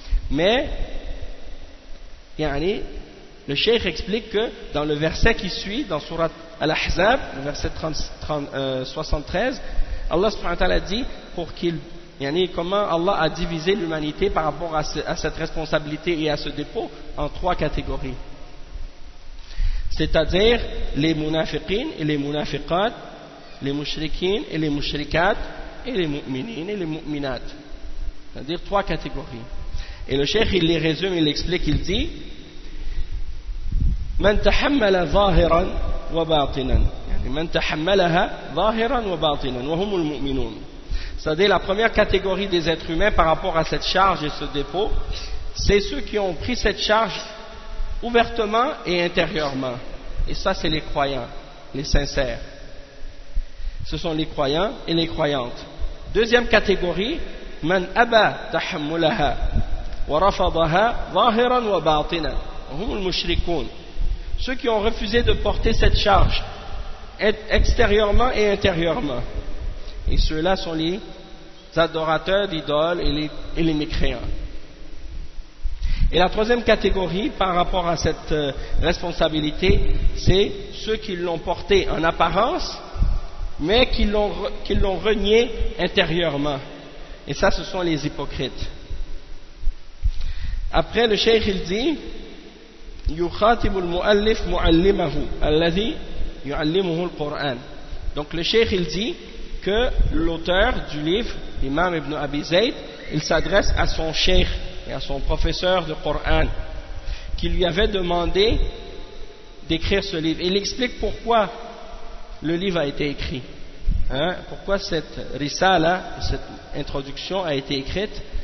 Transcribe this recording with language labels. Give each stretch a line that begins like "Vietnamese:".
French: Mais, yani, le cheikh explique que dans le verset qui suit, dans sourate Al-Ahzab, verset 73, Allah subhanahu wa ta'ala dit pour qu'il, yani, comment Allah a divisé l'humanité par rapport à cette responsabilité et à ce dépôt en trois catégories. C'est-à-dire les munafiqin et les munafiqat, les mushrikin et les mushrikat, et les mu'minin et les mu'minat. C'est-à-dire trois catégories. Et le cheikh, il les résume, il explique, il dit
Arabic: من تحمل ظاهرا وباطنا يعني من تحملها ظاهرا وباطنا وهم المؤمنون.
French: C'est-à-dire la première catégorie des êtres humains par rapport à cette charge et ce dépôt, c'est ceux qui ont pris cette charge ouvertement et intérieurement. Et ça, c'est les croyants, les sincères. Ce sont les croyants et les croyantes. Deuxième catégorie,
Arabic: من أبى تحملها ورفضها ظاهرا وباطنا وهم المشركون.
French: Ceux qui ont refusé de porter cette charge extérieurement et intérieurement. Et ceux-là sont les adorateurs d'idoles et les mécréants. Et la troisième catégorie par rapport à cette responsabilité, c'est ceux qui l'ont portée en apparence, mais qui l'ont renié intérieurement. Et ça, ce sont les hypocrites. Après, le cheikh, il dit
Arabic: يخاطب المؤلف معلمه الذي يعلمه القرآن.
French: Donc le cheikh, il dit que l'auteur du livre, l'imam Ibn Abi Zayd, il s'adresse à son cheikh et à son professeur de Coran qui lui avait demandé d'écrire ce livre. Il explique pourquoi le livre a été écrit, hein, pourquoi cette risala, cette introduction a été écrite.